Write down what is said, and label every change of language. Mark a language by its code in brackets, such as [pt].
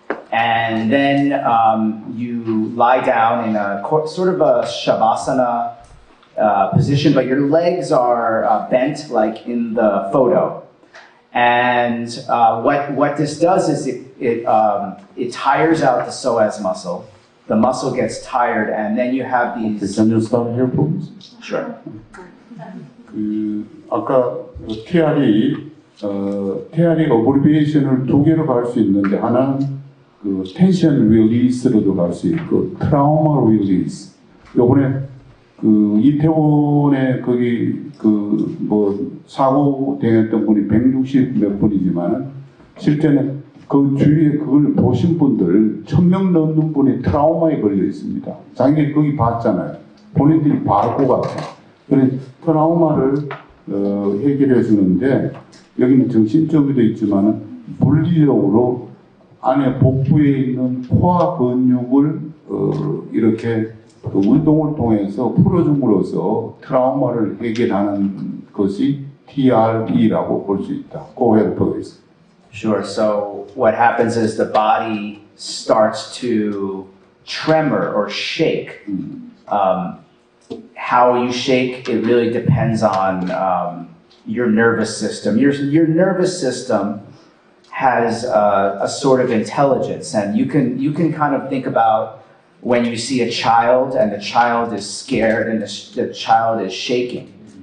[en] And then you lie down in a sort of a shavasana position, but your legs are bent like in the photo. And what this does is it tires out the psoas muscle. The muscle gets tired, and then you have these. Can you start here, please? Sure. [ko] 아까 TR이 어브리비에이션을 두 개로 갈 수 있는데 하나는 그 텐션 릴리스로도 갈 수 있고 트라우마 릴리스. 요번에 그 이태원에 거기 그 뭐 사고 당했던 분이 160 몇 분이지만은 실제는 그 주위에 그걸 보신 분들 1000명 넘는 분이 트라우마에 걸려 있습니다. 자기들이 거기 봤잖아요. 본인들이 바로 같아. 그래서 트라우마를 해결해 주는데 여기는 정신적으로도 있지만은 물리적으로 안에 복부에 있는 코어 근육을 이렇게 그 운동을 통해서 풀어줌으로써 트라우마를 해결하는 것이 TRE라고 볼 수 있다. [en] Go ahead, please. Sure. So what happens is the body starts to tremor or shake. How you shake, it really depends on your nervous system. Your nervous system has a sort of intelligence, and you can kind of think about when you see a child and the child is scared and the child is shaking.